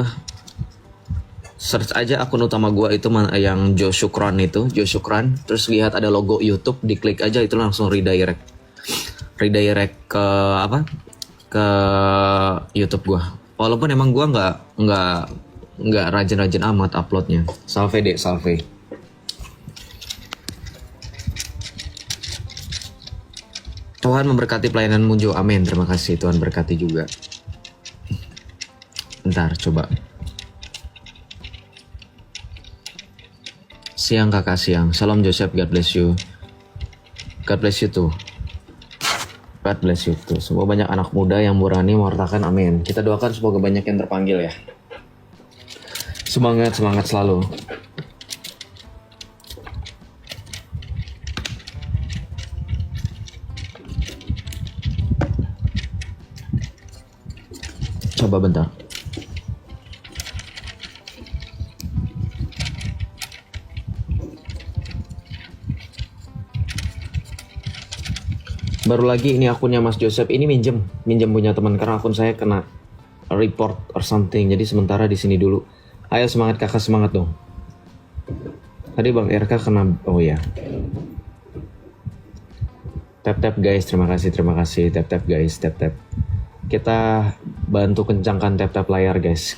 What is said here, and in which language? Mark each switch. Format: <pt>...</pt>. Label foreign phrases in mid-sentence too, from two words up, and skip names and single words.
<id>Search aja akun utama gue itu yang Joe Shukran itu, Joe Shukran. Terus lihat ada logo YouTube, diklik aja itu langsung redirect. Redirect ke apa? Ke YouTube gue. Walaupun emang gue nggak rajin-rajin amat uploadnya. Salve dek, salve. Tuhan memberkati pelayananmu Jo, amin. Terima kasih, Tuhan berkati juga. Bentar, coba. Siang kakak, siang.</id> <en>Salam Joseph, God bless you. God bless you tuh. God bless you tuh.</en> <id>Semoga banyak anak muda yang murani mewartakan, amin. Kita doakan semoga banyak yang terpanggil ya. Semangat, semangat selalu. Coba bentar. Baru lagi ini akunnya Mas Joseph, ini minjem punya teman karena akun saya kena</id> <en>report or something.</en> <id>Jadi sementara di sini dulu. Ayo semangat kakak, semangat dong. Tadi Bang RK kena, oh ya.</id> <en>Tap guys,</en> <id>terima kasih.</id> <en>Tap guys,</en> <id>tap. Kita bantu kencangkan tap layar guys.</id>